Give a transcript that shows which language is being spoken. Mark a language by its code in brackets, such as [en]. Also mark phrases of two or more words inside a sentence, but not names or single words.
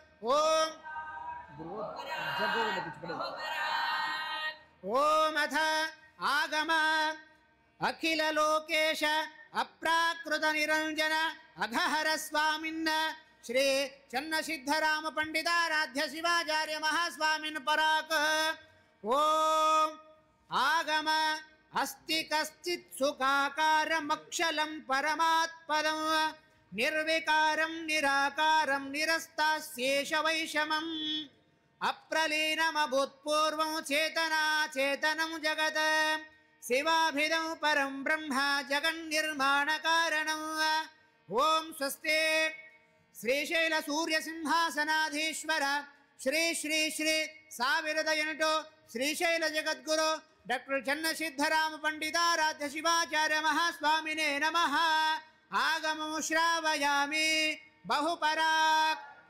[sa] ಓಂ ಅಥ ಆಗಮ ಅಖಿಲ ಲೋಕೇಶ ಅಪ್ರಾಕೃತ ನಿರಂಜನ ಅಘಹರ ಸ್ವಾಮಿನ್ನ ಶ್ರೀ ಚನ್ನಸಿದ್ಧರಾಮ ಪಂಡಿತಾರಾಧ್ಯ ಶಿವಾಚಾರ್ಯ ಮಹಾಸ್ವಾಮಿನ್ ಪರಾಕ್ ಓಂ ಆಗಮ ಅಸ್ತಿ ಕಶ್ಚಿತ್ ಸುಖಾಕಾರಮಕ್ಷಲಂ ಪರಮಾತ್ಪದಂ ನಿರ್ವಿಕಾರಂ ನಿರಾಕಾರಂ ನಿರಸ್ತಾಸ್ಯೇಷ ವೈಷಮಂ ಅಪ್ರಲೀನಮಭೂತ್ಪೂರ್ವಂ ಚೇತನಾಚೇತನಂ ಜಗತ್ ಶಿವಾಭಿದಂ ಪರಂ ಬ್ರಹ್ಮ ಜಗನ್ನಿರ್ಮಾಣ ಕಾರಣಂ ಓಂ ಸ್ವಸ್ತಿ ಶ್ರೀಶೈಲ ಸೂರ್ಯ ಸಿಂಹಾಸನಾಧೀಶ್ವರ ಶ್ರೀ ಶ್ರೀ ಶ್ರೀ 1008 ಶ್ರೀಶೈಲ ಜಗದ್ಗುರು ಡಾಕ್ಟರ್ ಚನ್ನಸಿದ್ಧರಾಮ ಪಂಡಿತಾರಾಧ್ಯ ಶಿವಾಚಾರ್ಯ ಮಹಾಸ್ವಾಮಿನೇ ನಮಃ ಆಗಮಂ ಶ್ರಾವಯಾಮಿ ಬಹುಪರಾಕ್